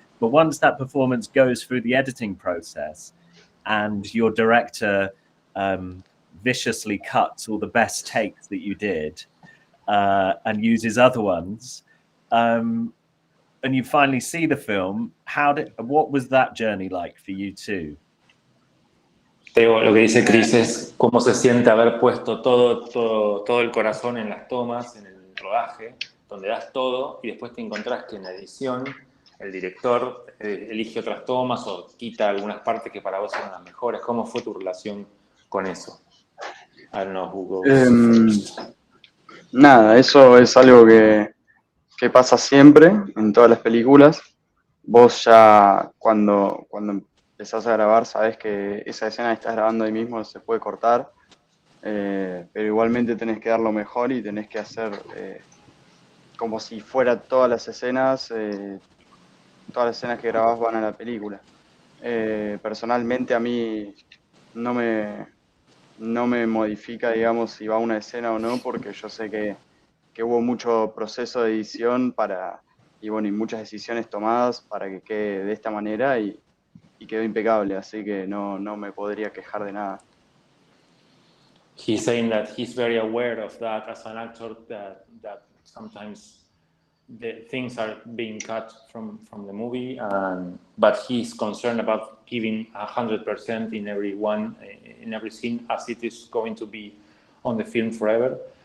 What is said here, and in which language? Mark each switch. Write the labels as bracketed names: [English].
[English] But once that performance goes through the editing process and your director viciously cuts all the best takes that you did and uses other ones, and you finally see the film, what was that journey like for you too? [Spanish] Teo, lo que dice Chris es cómo se siente haber puesto todo el corazón en las tomas, en el rodaje, donde das todo y después te encontrás que en la edición el director elige otras tomas o quita algunas partes que para vos eran las mejores. ¿Cómo fue tu relación con eso? [English] I don't know who goes first. [Spanish] Nada, eso es algo que pasa siempre en todas las películas. Vos ya cuando empezás a grabar sabés que esa escena que estás grabando ahí mismo se puede cortar, pero igualmente tenés que dar lo mejor y tenés que hacer como si fuera todas las escenas que grabás van a la película. Personalmente a mí no me modifica, digamos, si va una escena o no, porque yo sé que hubo mucho proceso de edición y muchas decisiones tomadas para que quede de esta manera y quedó impecable, así que no me podría quejar de nada. [English] He's saying that he's very aware of that as an actor, that sometimes the things are being cut from the movie, but he's concerned about giving 100% in every scene, as it is going to be on the film forever.